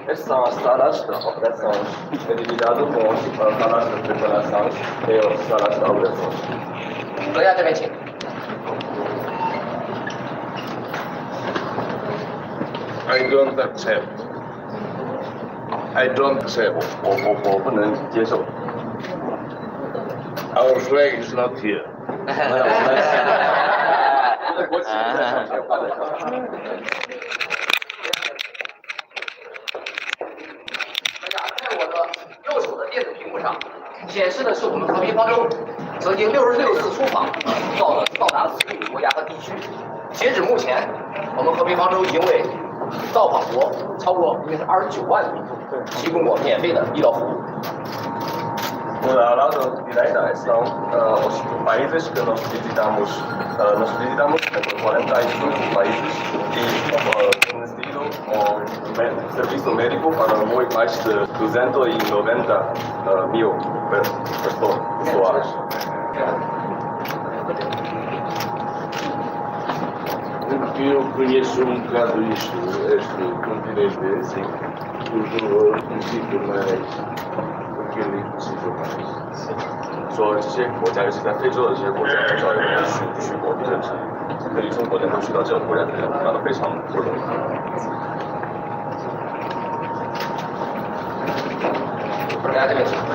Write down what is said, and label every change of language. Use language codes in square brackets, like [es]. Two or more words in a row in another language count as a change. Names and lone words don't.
[pt] Essa sala de operações é dividida com salas de preparação e salas de operações. [zh] 阁下这边请。 [en] I don't accept. I don't accept. [zh] 我不能接受。 [en] Our flag is not here. [zh] 国旗在上面，挂在上面。在我的右手的电子屏幕上显示的是我们和平方舟曾经66次出访，到达了40个国家和地区。截止目前，我们和平方舟已经为到访国超过应该是29万的民众提供过免费的医疗服务。 [pt] Ao lado direita estão os países que nós visitamos. Nós visitamos 45 países e temos tido serviço médico para muito mais de 290 mil pessoas. Eu conheço bocado isto, este continente, assim, porque necessito mais. [zh] 说这些国家，尤其在非洲的这些国家，很少有人去过，甚至可以从国内能去到这种国家的人，感到非常不容易。大家这边请。